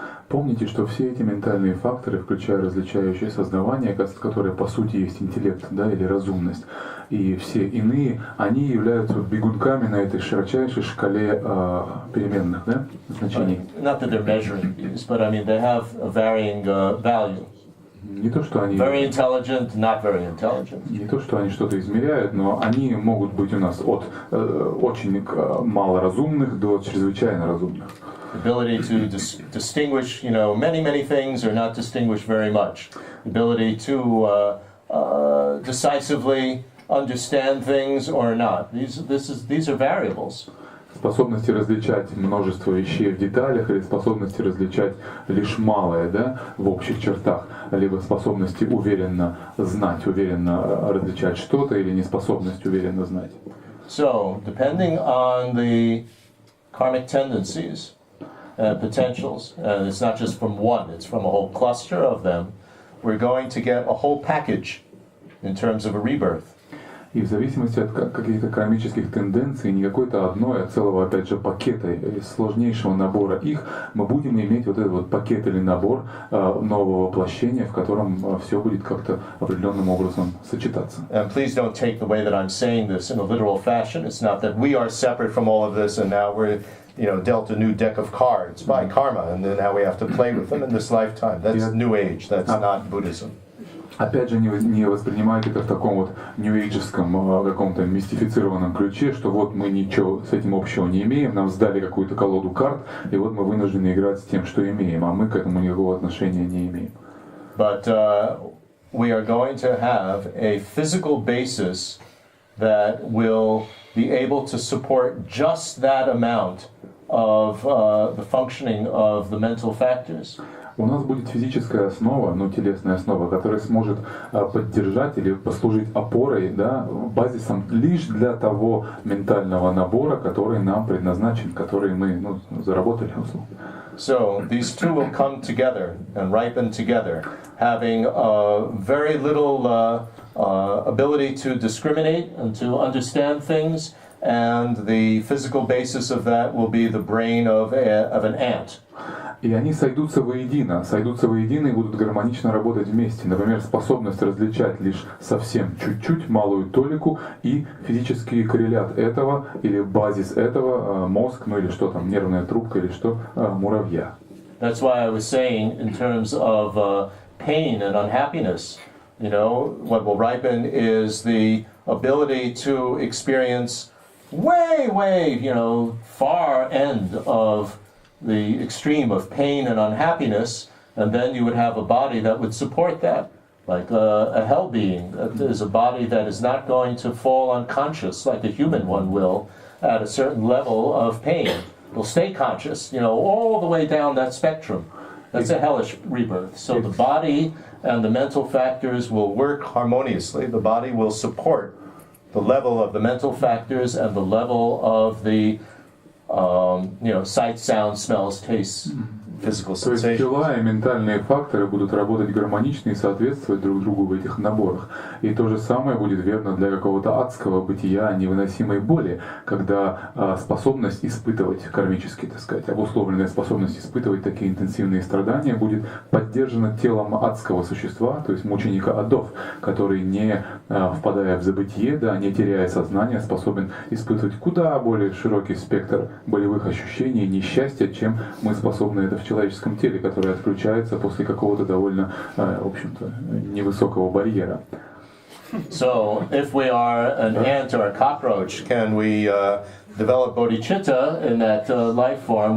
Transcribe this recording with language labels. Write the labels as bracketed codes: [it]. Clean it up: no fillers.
[ru] Помните, что все эти ментальные факторы, включая различающее сознавание, которое по сути есть интеллект, да, или разумность, и все иные, они являются бегунками на этой широчайшей шкале переменных, да, значений. [en] Not that they're measuring these, but I mean they have a varying value. [ru] Не то, что они [en] very intelligent, not very intelligent. [ru] Не то, что они что-то измеряют, но они могут быть у нас от очень малоразумных до чрезвычайно разумных. [en] Ability to distinguish, many things, or not distinguish very much. Ability to decisively understand things or not. These are variables. [ru] Способности различать множество вещей в деталях или способности различать лишь малое, да, в общих чертах, либо способности уверенно знать, уверенно различать что-то или неспособность уверенно знать. [en] So, depending on the karmic tendencies, and potentials. And it's not just from one, it's from a whole cluster of them. We're going to get a whole package in terms of a rebirth. [ru] И в зависимости от каких-то кармических тенденций, не какой-то одной, а целого, опять же, пакета, из сложнейшего набора их, мы будем иметь вот этот вот пакет или набор нового воплощения, в котором все будет как-то определенным образом сочетаться. [en] And please don't take the way that I'm saying this in a literal fashion. It's not that we are separate from all of this and now we're dealt a new deck of cards by karma and then now we have to play with them in this lifetime. That's New Age. That's not Buddhism. [ru] Опять же, не воспринимайте это в таком вот нью-эйджевском, каком-то мистифицированном ключе, что вот мы ничего с этим общего не имеем, нам сдали какую-то колоду карт, и вот мы вынуждены играть с тем, что имеем, а мы к этому никакого отношения не имеем. [en] But we are going to have a physical basis that will be able to support just that amount of the functioning of the mental factors. [ru] У нас будет физическая основа, телесная основа, которая сможет поддержать или послужить опорой, да, базисом лишь для того ментального набора, который нам предназначен, который мы заработали, условно. [en] So these two will come together and ripen together, having very little ability to discriminate and to understand things, and the physical basis of that will be the brain of an ant. [ru] И они сойдутся воедино и будут гармонично работать вместе. Например, способность различать лишь совсем чуть-чуть, малую толику, и физический коррелят этого, или базис этого, мозг, или что там, нервная трубка, или что, муравья. [en] That's why I was saying in terms of pain and unhappiness, what will ripen is the ability to experience way, far end of the extreme of pain and unhappiness, and then you would have a body that would support that, like a hell being. That is a body that is not going to fall unconscious like a human one will at a certain level of pain. It will stay conscious, all the way down that spectrum. That's a hellish rebirth. So the body and the mental factors will work harmoniously. The body will support the level of the mental factors and the level of the sight, sound, smells, tastes, physical sensations. [ru] То есть тела и ментальные факторы будут работать гармонично и соответствовать друг другу в этих наборах. И то же самое будет верно для какого-то адского бытия, невыносимой боли, когда способность испытывать кармически, так сказать, обусловленная способность испытывать такие интенсивные страдания будет поддержана телом адского существа, то есть мученика адов, который, не впадая в забытие, не теряя сознание, способен испытывать куда более широкий спектр болевых ощущений, несчастья, чем мы способны это в человеческом теле, которое отключается после какого-то довольно, в общем-то, невысокого барьера. [en] So, if we are an ant or a cockroach, can we develop bodhicitta in that life form?